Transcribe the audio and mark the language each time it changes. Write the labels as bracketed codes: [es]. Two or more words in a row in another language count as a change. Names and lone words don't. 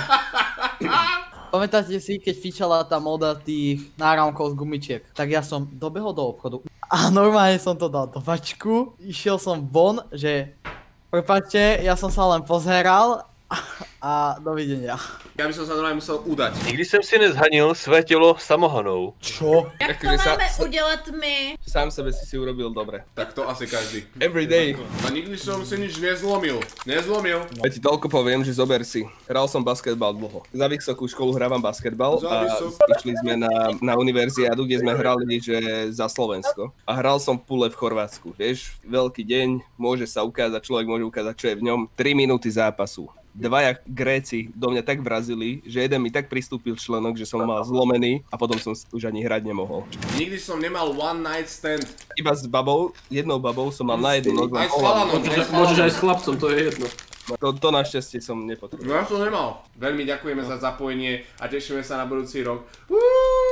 [sk] Pamätáte si, keď fičala tá moda tých náramkov z gumičiek, tak ja som dobehol do obchodu a normálne som to dal do vačku, išiel som von, že prepáčte, ja som sa len pozeral a dovidenia. Ja by som sa normálne musel udať. [cs] Nikdy jsem si nezhanil své tělo samohanou. [sk] Čo? [cs] Jak to máme udělat my? [sk] Sám sebe si urobil dobre. Tak to asi každý. [en] Every day. [sk] A nikdy som si nič nezlomil. Ja ti toľko poviem, že zober si. Hral som basketbal dlho. Za vysokú školu hrávam basketbal a išli sme na univerziádu, kde sme hrali že za Slovensko. A hral som pule v Chorvátsku. Vieš, veľký deň, môže sa ukázať, človek môže ukázať, čo je v ňom. 3 minúty zápasu. Dvaja Gréci do mňa tak vrazili, že jeden mi tak pristúpil členok, že som mal zlomený a potom som už ani hrať nemohol. Nikdy som nemal [en] one night stand. [sk] Iba s babou, jednou babou som mal na jednu nogu. Aj s chalanom. Môžeš aj s chlapcom, to je jedno. To našťastie som nepotreboval. No ja som nemal. Veľmi ďakujeme za zapojenie a tešíme sa na budúci rok.